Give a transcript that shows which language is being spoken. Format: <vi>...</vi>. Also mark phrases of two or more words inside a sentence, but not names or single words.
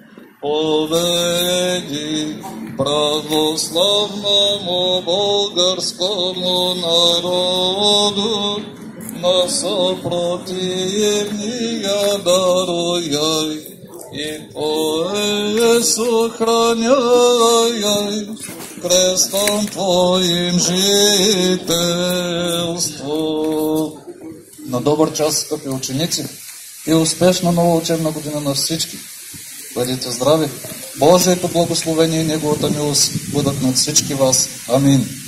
<cu>Поведи православному българскому народу на съпротивния даруй и Твое сохраняй крестом Твоим жителство.</cu> <bg>На добър час, скъпи ученици, и успешна нова учебна година на всички. Бъдете здрави! Божието благословение и Неговата милост бъдат над всички вас. Амин.</bg>